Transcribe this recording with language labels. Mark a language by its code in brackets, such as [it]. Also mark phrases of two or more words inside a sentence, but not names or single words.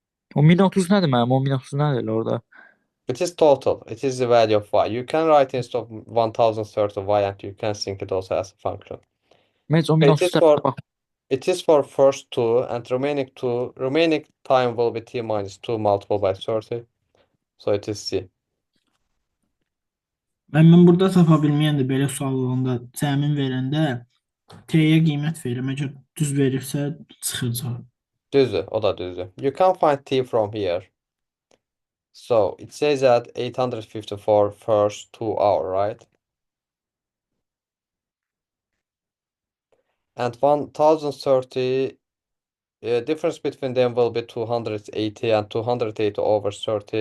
[az] O 1030 nədir mənim? O 1030 nədir elə orada? [en] It is total. It is the value of y. You can write instead of 1030 y and you can think it also as a function. [az] Mən heç o [en] Okay, [az] 1030 tərəfə bax. [en] it is for first two and remaining time will be t minus 2 multiplied by 30. So it is c. [az] Mən burada tapa bilməyəndə belə sual olanda cəmin verəndə T-yə qiymət verirəm. Əgər düz verirsə çıxır cavab. Düzdür, o da düzdür. [en] You can find t from here. So it says that 854 first 2 hour, right? And 1030, difference between them will be 280 and 280 over 30.